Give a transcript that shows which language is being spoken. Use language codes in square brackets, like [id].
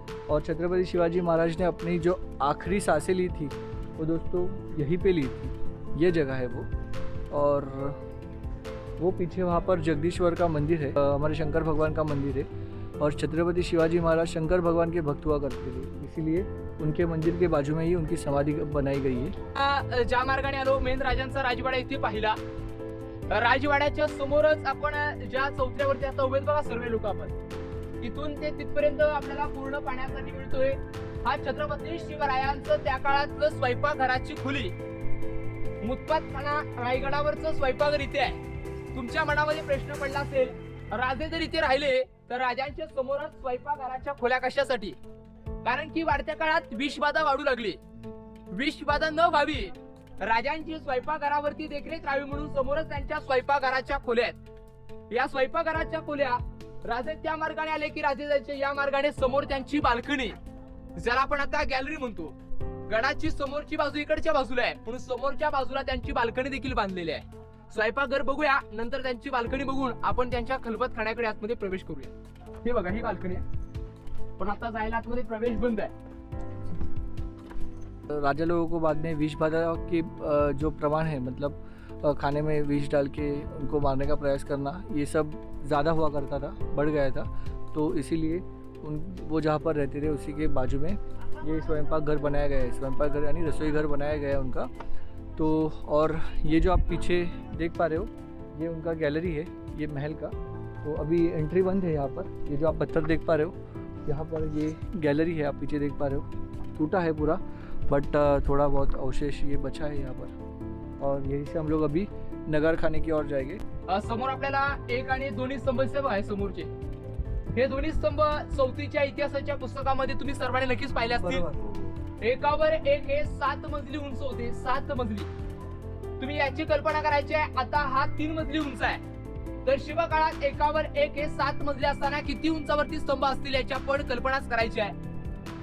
[hi] और छत्रपति शिवाजी महाराज ने अपनी जो आखिरी सांसें ली थी वो दोस्तों यहीं पे ली थी, ये जगह है वो. और वो पीछे वहाँ पर जगदीश्वर का मंदिर है, हमारे शंकर भगवान का मंदिर है। और छत्रपति शिवाजी महाराज शंकर भगवान के भक्त हुआ करते थे, इसीलिए उनके मंदिर के बाजू में ही उनकी समाधि बनाई गई है। [mr] ज्या मार्गाने आलो मेन राजांचा राजवाडा इथे पाहिला, राजवाड्याच्या समोरच आपण ज्या चौथऱ्यावरती आता उभे बघा सर्व लोक आपण, इथून ते तिथपर्यंत आपल्याला पूर्ण पाण्यासाठी मिळतोय। हा छत्रपती शिवरायांचं त्या काळातलं स्वयंपाकघराची खुली, मुत्पातखाना रायगडावरचं स्वयंपाकघर इथे आहे। तुमच्या मनामध्ये प्रश्न पडला असेल, राजे जर इथे राहिले तर राजांच्या समोरच स्वयंपाकघराच्या खोल्या कशासाठी? कारण की वाढत्या काळात विषबाधा वाढू लागली, विषबाधा न व्हावी, राजांची स्वयंपाकघरावरती देखरेख राहावी म्हणून समोरच त्यांच्या स्वयंपाकघराच्या खोल्या आहेत। या स्वयंपाकघराच्या खोल्या राजे त्या मार्गाने आले की राजे जायचे या मार्गाने, समोर त्यांची बाल्कनी, ज्याला आपण आता गॅलरी म्हणतो। गडाची समोरची बाजू इकडच्या बाजूला आहे, म्हणून समोरच्या बाजूला त्यांची बाल्कनी देखील बांधलेली आहे। स्वयंपाकघर बघूया, नंतर त्यांची बाल्कनी बघून आपण त्यांच्या खलबत खाण्याकडे आतमध्ये प्रवेश करूया। हे बघा ही बाल्कनी आहे, पण आता जायला आतमध्ये प्रवेश बंद आहे। [hi] राजा लोगों को बाद में विष बाधा के जो प्रमाण है, मतलब खाने में विष डाल के उनको मारने का प्रयास करना, ये सब ज़्यादा हुआ करता था, बढ़ गया था। तो इसीलिए वो जहाँ पर रहते थे उसी के बाजू में ये स्वयंपाक घर बनाया गया है, स्वयंपाक घर यानी रसोई घर बनाया गया है उनका। तो और ये जो आप पीछे देख पा रहे हो, ये उनका गैलरी है, ये महल का। तो अभी एंट्री बंद है यहाँ पर। ये जो आप पत्थर देख पा रहे हो, यहाँ पर ये गैलरी है, आप पीछे देख पा रहे हो, टूटा है पूरा, बट थोड़ा बहुत अवशेष ये बचा है यहाँ पर। और यहीं से हम लोग अभी नगर खाने की ओर जाएंगे। [mr] समोर आपल्याला एक आणि दोन्ही स्तंभ आहे समोरचे। हे दोन्ही स्तंभ चौथीच्या इतिहासाच्या पुस्तकामध्ये तुम्ही सर्वांनी नक्कीच पाहिले असतील। एकावर एक हे 7 मजली उंच होते, 7 मजली। तुम्ही याची कल्पना करायची आहे, आता हा 3 मजली उंच आहे, तर शिवकाळात एकावर एक हे 7 मजली असताना किती उंचावरती स्तंभ असतील याची आपण कल्पनाच करायची आहे।